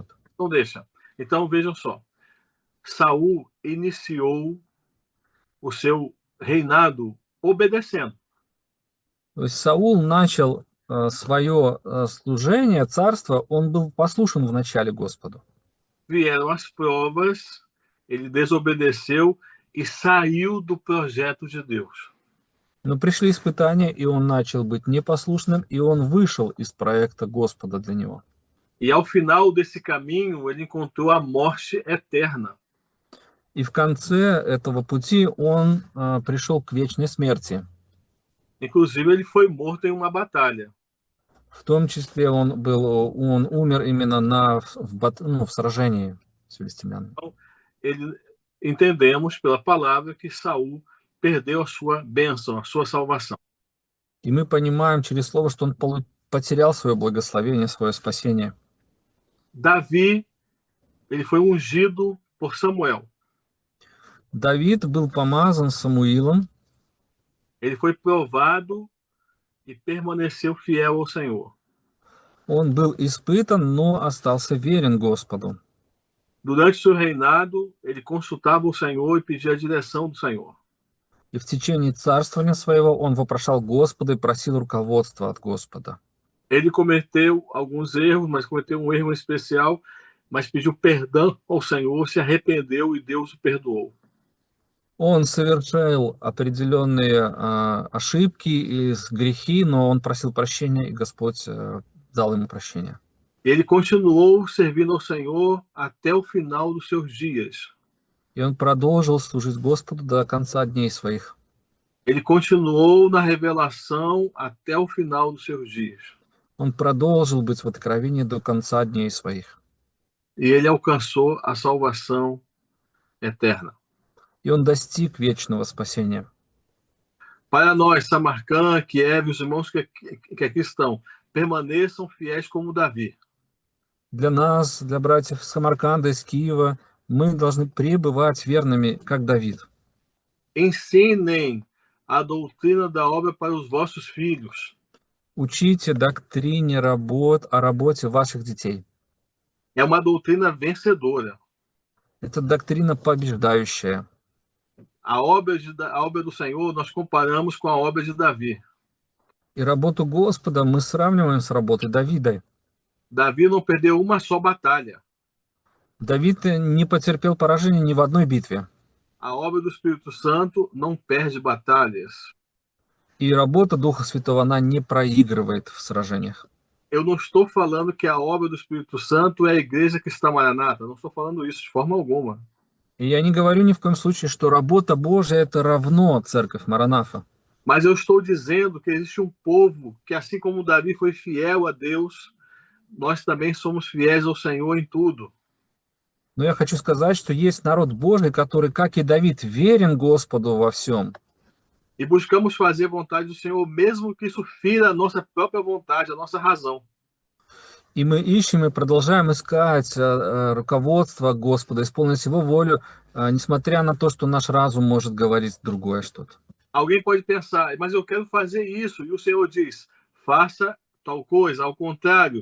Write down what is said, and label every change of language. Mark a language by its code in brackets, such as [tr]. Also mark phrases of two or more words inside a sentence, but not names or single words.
[pt] Então deixa. Então vejam só. Saul iniciou o seu reinado obedecendo. [ru] То есть Саул начал свое служение, царство, он был послушен в начале Господу. [pt] Vieram as provas, ele desobedeceu e saiu do projeto de Deus. [ru] Но пришли испытания, и он начал быть непослушным, и он вышел из проекта Господа для него. [pt] E ao final desse caminho, ele encontrou a morte eterna. [ru] И в конце этого пути он пришел к вечной смерти. [pt] Inclusive, ele foi morto em uma batalha. [ru] В том числе он умер именно в сражении с филистимлянами. [pt] Então, entendemos pela palavra que Saul perdeu a sua bênção, a sua salvação. [ru] И мы понимаем через слово, что он потерял свое благословение, свое спасение. [pt] Davi, ele foi ungido por Samuel. [ru] Давид был помазан Самуилом. [pt] Ele foi provado e permaneceu fiel ao Senhor. [ru] Он был испытан, но остался верен Господу. [pt] Durante seu reinado, ele consultava o Senhor e pedia a direção do Senhor. [ru] И в tечение царствования своего он вопрошал Господа и просил руководства от Господа. [pt] Ele cometeu alguns erros, mas cometeu um erro especial, mas pediu perdão ao Senhor, se arrependeu e Deus o perdoou. [ru] Он совершил определенные ошибки и грехи, но он просил прощения, и Господь дал ему прощение. [pt] Ele continuou servindo ao Senhor até o final dos seus dias. [ru] И он продолжил служить Господу до конца дней своих. [pt] Ele continuou na revelação até o final dos seus dias. [ru] Он продолжил быть в откровении до конца дней своих. [pt] E ele alcançou a salvação eterna. [ru] И он достиг вечного спасения. [pt] Para nós, Samarcã, Kiev, os irmãos que aqui estão, permaneçam fiéis como Davi. [ru] Для нас, для братьев из Самарканда, из Киева, мы должны пребывать верными, как Давид. [pt] Ensinem a doutrina da obra para os vossos filhos. [ru] Учите доктрине о работе ваших детей. [pt] É uma doutrina vencedora. [ru] Это доктрина побеждающая. [pt] A obra do Senhor nós comparamos com a obra de Davi. [ru] И работу Господа мы сравниваем с работой Давида. [pt] Davi não perdeu uma só batalha. [ru] Давид не потерпел поражения ни в одной битве. [pt] A obra do Espírito Santo não perde batalhas. [ru] И работа Духа Святого, она не проигрывает в сражениях. [pt] Eu não estou falando que a obra do Espírito Santo é a igreja que está maranata. Não estou falando isso de forma alguma. [ru] И я не говорю ни в коем случае, что работа Божия это равно церковь Маранафа. [pt] Mas eu estou dizendo que existe um povo que, assim como Davi foi fiel a Deus, nós também somos fiéis ao Senhor em tudo. [ru] Но я хочу сказать, что есть народ Божий, который, как и Давид, верен Господу во всем. [pt] E buscamos fazer a vontade do Senhor, mesmo que isso fira a nossa própria vontade, a nossa razão. [ru] И мы ищем и продолжаем искать руководство Господа, исполнить Его волю, несмотря на то, что наш разум может говорить другое что-то. [pt] Alguém pode pensar, mas eu quero fazer isso. E o Senhor diz, faça tal coisa, ao contrário.